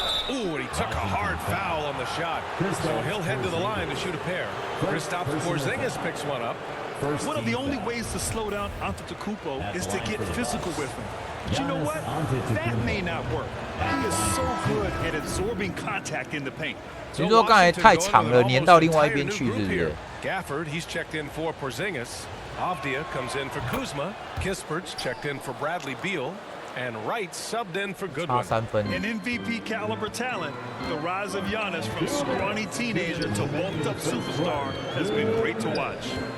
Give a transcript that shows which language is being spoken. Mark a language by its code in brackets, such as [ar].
[en] Ooh, and he took a hard foul on the shot. So he'll head to the line to shoot a pair. Kristaps Porzingis picks one up. One of the only ways to slow down Antetokounmpo is to get physical with him. But you know what? That may not work. He is so good at absorbing contact in the paint. [zh] 只是说刚才太长了，粘到另外一边去，是不是？ [en] Gafford, he's checked in for Porzingis. Avdia comes in for Kuzma. Kispert's checked in for Bradley Beal. And Wright subbed in for [zh] 差 [en] Goodwin. [zh] 3分。 [en] An MVP caliber talent, the rise of Giannis from scrawny teenager to bulked up superstar has been great to watch.